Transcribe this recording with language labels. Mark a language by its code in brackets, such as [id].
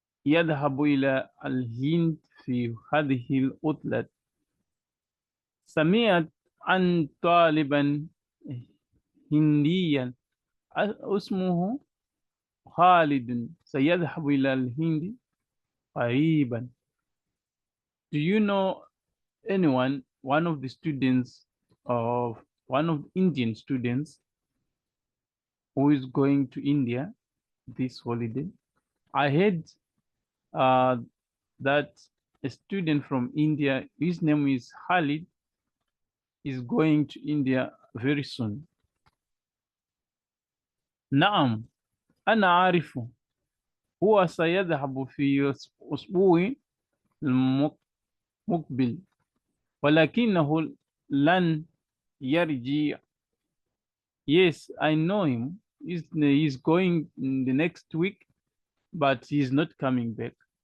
[ar] يذهب إلى الهند في هذه العطلة. سمعت عن طالبا هنديا اسمه خالد سيذهب إلى الهند قريبا. [en] Do you know anyone, one of the students of one of the Indian students who is going to India this holiday? I heard uh, that a student from India, his name is Khalid, is going to India very soon. [ar] نعم أنا عارفه. هو سيذهب في أسبوع المقبل ولكنه لن يرجع. [en] Yes, I know him. He's going in the next week, but he's not coming back.